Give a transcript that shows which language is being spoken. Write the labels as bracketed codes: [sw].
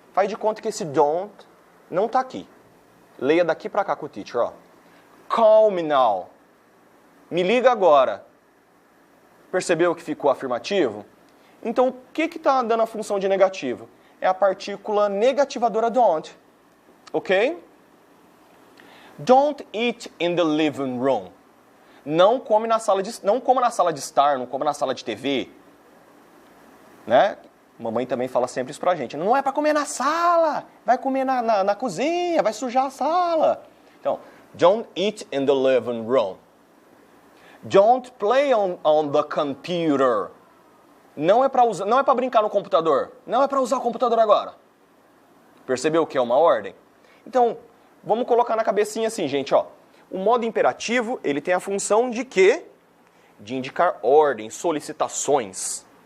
[pt] Faz de conta que esse don't não tá aqui. Leia daqui para cá com o teacher, ó. [en] Call me now. [pt] Me liga agora. Percebeu que ficou afirmativo? Então, o que está dando a função de negativo? É a partícula negativadora don't. Ok? [en] Don't eat in the living room. [pt] Não come na sala de, não coma na sala de estar, não coma na sala de TV. Né? Mamãe também fala sempre isso pra gente. Não é para comer na sala, vai comer na cozinha, vai sujar a sala. [en] Então, don't eat in the living room. Don't play on the computer. [pt] Não é para brincar no computador. Não é para usar o computador agora. Percebeu que é uma ordem? Então, vamos colocar na cabecinha assim, gente, ó. O modo imperativo, ele tem a função de quê? De indicar ordem, solicitações.